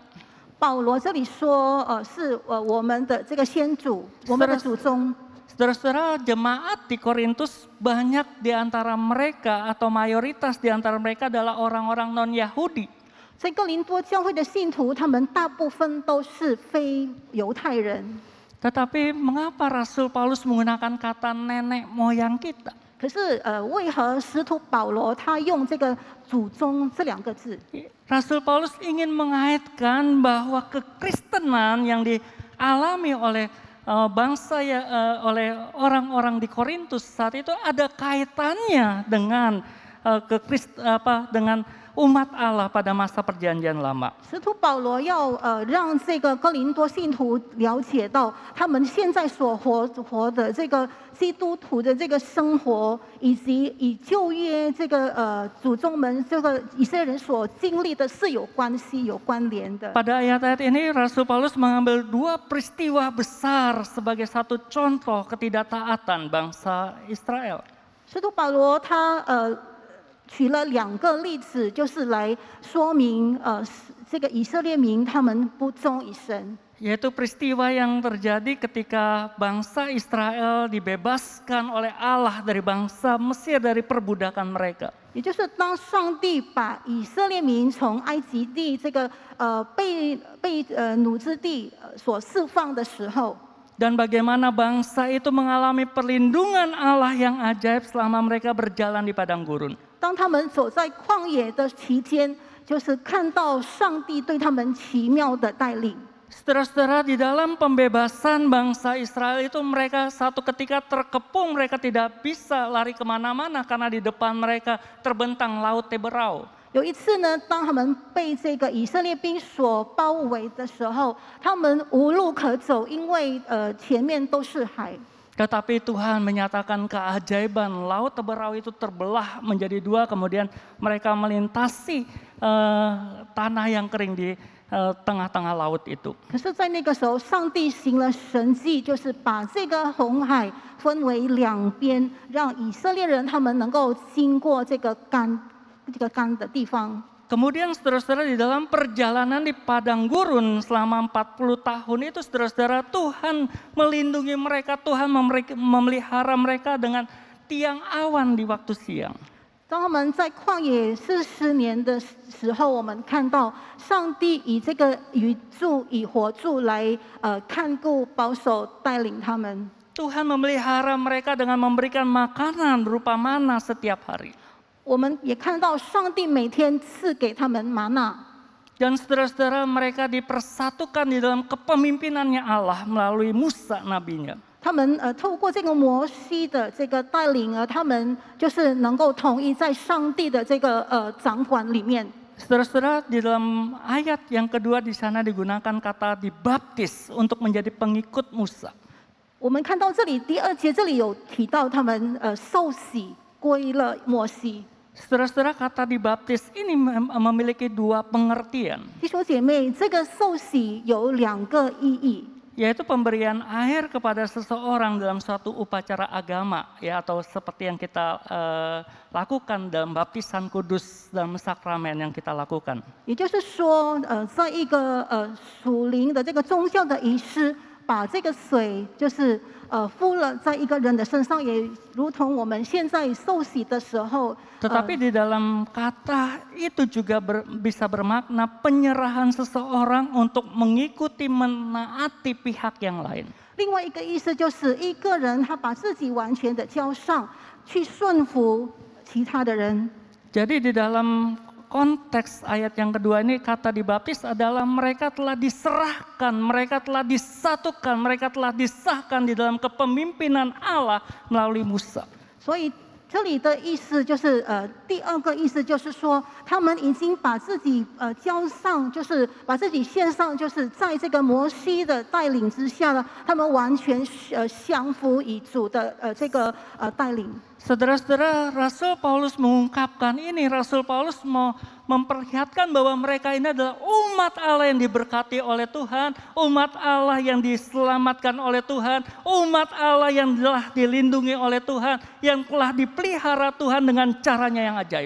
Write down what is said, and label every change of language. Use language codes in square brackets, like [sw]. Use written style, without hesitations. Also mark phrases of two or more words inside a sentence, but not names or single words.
[zh] 保罗这里说，是我们的这个先祖，我们的祖宗。 [id] Saudara-saudara, jemaat di Korintus banyak di antara mereka atau mayoritas di antara mereka adalah orang-orang non-Yahudi. [zh] 在哥林多教会的信徒，他们大部分都是非犹太人。 [id] Tetapi mengapa Rasul Paulus menggunakan kata nenek moyang kita? [zh] 可是为何使徒保罗他用这个祖宗这2个字？ [id] Rasul Paulus ingin mengaitkan bahwa kekristenan yang dialami oleh bangsa oleh orang-orang di Korintus saat itu ada kaitannya dengan dengan umat Allah pada masa perjanjian lama. [zh] 使徒保罗要让这个哥林多信徒了解到，他们现在所活的这个基督徒的这个生活，以及与旧约这个祖宗们这个以色列人所经历的是有关系、有关联的。 [id] Pada ayat-ayat ini Rasul Paulus mengambil 2 peristiwa besar sebagai satu contoh ketidaktaatan bangsa Israel. [zh] 使徒保罗他举了2个例子，就是来说明这个以色列民他们不忠于神。 [id] Yaitu peristiwa yang terjadi ketika bangsa Israel dibebaskan oleh Allah dari bangsa Mesir dari perbudakan mereka. [zh] 也就是当上帝把以色列民从埃及地这个被掳之地所释放的时候， [id] Dan bagaimana bangsa itu mengalami perlindungan Allah yang ajaib selama mereka berjalan di padang gurun. [zh] 当他们走在旷野的期间，就是看到上帝对他们奇妙的带领。 [id] Saudara-saudara, di dalam pembebasan bangsa Israel itu mereka satu ketika terkepung, mereka tidak bisa lari kemana-mana karena di depan mereka terbentang laut Teberau. [zh] 有一次呢，当他们被这个以色列兵所包围的时候，他们无路可走，因为前面都是海。 [id] Tetapi Tuhan menyatakan keajaiban, laut Teberau itu terbelah menjadi 2, kemudian mereka melintasi tanah yang kering di tengah-tengah laut itu. [zh] 可是，在那个时候，上帝行了神迹，就是把这个红海分为2边，让以色列人他们能够经过这个干的地方。 [id] Kemudian saudara-saudara di dalam perjalanan di padang gurun selama 40 tahun itu saudara-saudara Tuhan melindungi mereka, Tuhan memelihara mereka dengan tiang awan di waktu siang. [zh] 当他们在旷野40年的时候，我们看到上帝以这个雨柱、以火柱来看顾、保守、带领他们。 [id] Tuhan memelihara mereka dengan memberikan makanan berupa mana setiap hari. [zh] 我们也看到上帝每天赐给他们玛纳。 [id] Dan saudara-saudara, mereka dipersatukan di dalam kepemimpinannya Allah melalui Musa nabinya. [zh] 他们透过这个摩西的这个带领他们就是能够统一在上帝的这个掌管里面。 [id] Saudara-saudara, di dalam ayat yang kedua di sana digunakan kata dibaptis untuk menjadi pengikut Musa. [zh] 我们看到这里第2节这里有提到他们受洗归了摩西。 [id] Saudara-saudara, kata dibaptis ini memiliki dua pengertian, [zh] 弟兄姐妹，这个受洗有2个意义， [id] yaitu pemberian air kepada seseorang dalam suatu upacara agama, ya, atau seperti yang kita lakukan dalam baptisan kudus dalam sakramen yang kita lakukan. [zh] 也就是说，在一个属灵的这个宗教的仪式，把这个水就是敷了在一个人的身上，也如同我们现在受洗的时候。 [id] Tetapi di dalam kata itu juga bisa bermakna penyerahan seseorang untuk mengikuti menaati pihak yang lain. [zh] 另外一个意思就是一个人他把自己完全的交上去顺服其他的人。 [id] Jadi di dalam konteks ayat yang kedua ini kata dibaptis adalah mereka telah diserahkan, mereka telah disatukan, mereka telah disahkan di dalam kepemimpinan Allah melalui Musa. [zh] 所以这里的意思就是第2个意思就是说，他们已经把自己交上，就是把自己献上，就是在这个摩西的带领之下呢，他们完全降服于主的这个带领。 [id] Saudara-saudara, Rasul Paulus mengungkapkan ini, Rasul Paulus mau memperlihatkan bahwa mereka ini adalah umat Allah yang diberkati oleh Tuhan, umat Allah yang diselamatkan oleh Tuhan, umat Allah yang telah dilindungi oleh Tuhan, yang telah dipelihara Tuhan dengan caranya yang ajaib.